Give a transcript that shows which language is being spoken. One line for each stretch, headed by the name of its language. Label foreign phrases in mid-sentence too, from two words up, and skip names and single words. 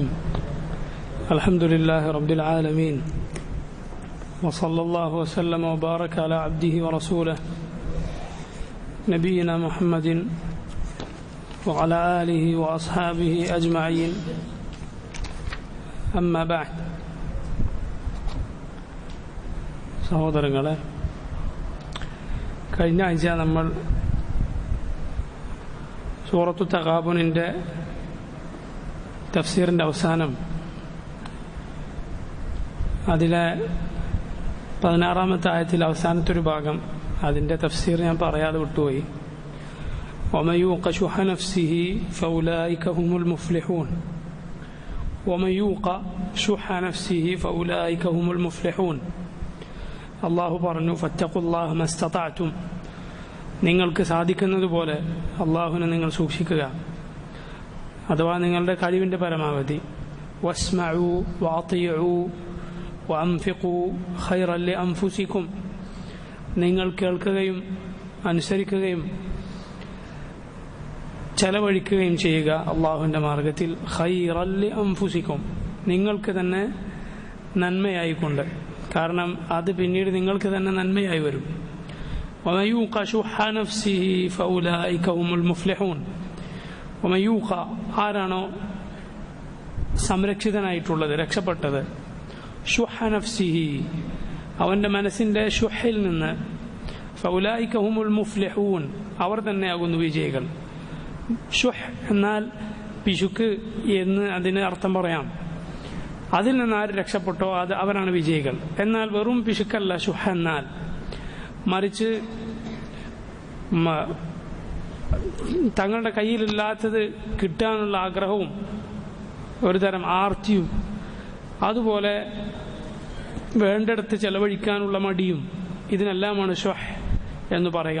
Arabic: الحمد لله رب العالمين، وصلى الله وسلم وبارك على عبده ورسوله نبينا محمد وعلى آله وأصحابه أجمعين. أما بعد.
Malayalam: സഹോദരങ്ങളെ, കഴിഞ്ഞ ആഴ്ച നമ്മൾ സൂറത്തു തഗാബുനിൻ്റെ തഫ്സീറിൻ്റെ അവസാനം അതിലെ 16-ാമത്തെ ആയത്തിൽ അവസാനത്തെ ഒരു ഭാഗം, അതിൻ്റെ തഫ്സീർ ഞാൻ പറയാതെ വിട്ടുപോയി.
Arabic: وَمَن يُوقَ شُحَّ نَفْسِهِ فَأُولَٰئِكَ هُمُ الْمُفْلِحُونَ. وَمَن يُوقَ شُحَّ نَفْسِهِ فَأُولَٰئِكَ هُمُ الْمُفْلِحُونَ.
Malayalam: അള്ളാഹു പറഞ്ഞു,
Arabic: فاتقوا الله ما استطعتم,
Malayalam: നിങ്ങൾക്ക് സാധിക്കുന്നതുപോലെ അള്ളാഹുവിനെ നിങ്ങൾ സൂക്ഷിക്കുക, അഥവാ നിങ്ങളുടെ കഴിവിൻ്റെ പരമാവധി.
Arabic: واسمعوا وأطيعوا وأنفقوا خيرا لأنفسكم,
Malayalam: നിങ്ങൾ കേൾക്കുകയും അനുസരിക്കുകയും ചെലവഴിക്കുകയും ചെയ്യുക അള്ളാഹുവിൻ്റെ മാർഗത്തിൽ.
Arabic: خيرا لأنفسكم,
Malayalam: നിങ്ങൾക്ക് തന്നെ നന്മയായിക്കൊണ്ട്, കാരണം അത് പിന്നീട് നിങ്ങൾക്ക് തന്നെ നന്മയായി വരും.
Arabic: وَمَن يُوقَ شُحَّ نَفْسِهِ فَأُولَٰئِكَ هُمُ الْمُفْلِحُونَ. وَمَن يُوقَ,
Malayalam: ആരാണോ സംരക്ഷിതനായിട്ടുള്ളത്, രക്ഷപ്പെട്ടത്,
Arabic: شُحَّ نَفْسِهِ,
Malayalam: അവൻ്റെ മനസ്സിൻ്റെ ഷുഹിൽ നിന്ന്,
Arabic: فَأُولَٰئِكَ هُمُ الْمُفْلِحُونَ,
Malayalam: അവർ തന്നെയാകുന്നു വിജയികൾ. ഷുഹ് എന്നാൽ പിശുക്ക് എന്ന് അതിന് അർത്ഥം പറയാം. അതിൽ നിന്ന് ആര് രക്ഷപ്പെട്ടോ അവരാണ് വിജയികൾ. എന്നാൽ വെറും പിശുക്കല്ല ഷുഹ എന്നാൽ, മറിച്ച് തങ്ങളുടെ കയ്യിലില്ലാത്തത് കിട്ടാനുള്ള ആഗ്രഹവും ഒരു തരം ആർത്തിയും, അതുപോലെ വേണ്ടിടത്ത് ചെലവഴിക്കാനുള്ള മടിയും, ഇതിനെല്ലാമാണ് ഷുഹ് എന്ന് പറയുക.